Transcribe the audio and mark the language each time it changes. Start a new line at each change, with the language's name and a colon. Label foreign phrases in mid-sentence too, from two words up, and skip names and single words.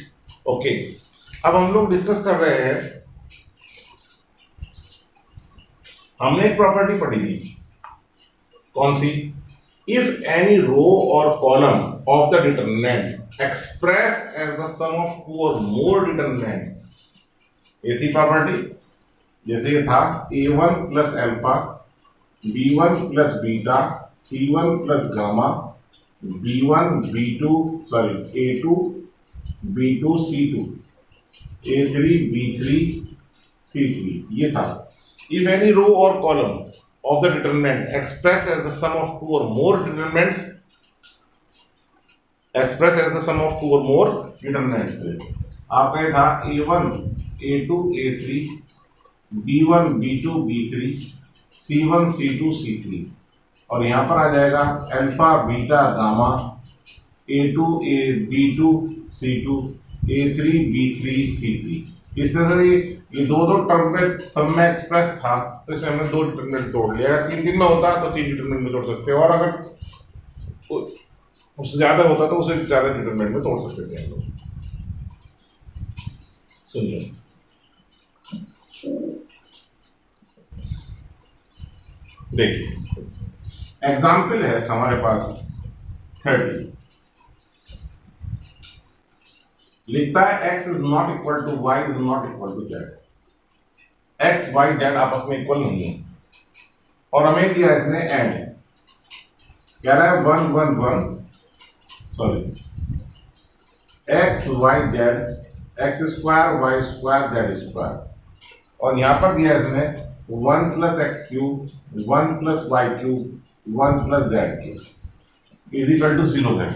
Hindi: ओके, अब हम लोग डिस्कस कर रहे हैं, हमने एक प्रॉपर्टी पढ़ी थी, कौन सी,
English: if any row or column of the determinant express as the sum of two or more determinants,
Hindi: ये थी प्रॉपर्टी। जैसे ये था a1 प्लस अल्फा, b1 प्लस बीटा, c1 प्लस गामा, b1 b2 सॉरी a2 b2 c2, a3 b3 c3, ये था।
English: if any row or column of the determinant expressed as the sum of two or more determinants, expressed as the sum of two or more determinants,
Hindi: आपका ये था
English: a1 a2 a3 b1 b2 b3 c1 c2 c3,
Hindi: और यहाँ पर आ जाएगा
English: अल्फा बीटा गामा a2 a b2 c2 A3 B3 C3।
Hindi: इस तरह से ये दो दो टर्म पे सब में एक्सप्रेस था, तो इसे हमने दो डिटरमिनेंट तोड़ लिया। अगर तीन तीन में होता तो तीन डिटरमिनेंट में तोड़ सकते हैं, और अगर उससे ज्यादा होता तो उसे ज्यादा डिटरमिनेंट में तोड़ सकते थे हम लोग। सुनिए, देखिए एग्जाम्पल है हमारे पास 30, लिखता है
English: x is not equal to y is not equal to z.
Hindi: x y z आपस में इक्वल नहीं है, और हमें दिया इसने एंड, कह रहा है 1 1 1 सॉरी x y z x स्क्वायर y स्क्वायर z स्क्वायर, और यहां पर दिया इसने 1 प्लस एक्स क्यूब 1 प्लस वाई क्यूब 1 प्लस जेड क्यूब
English: is equal to
Hindi: 0 है।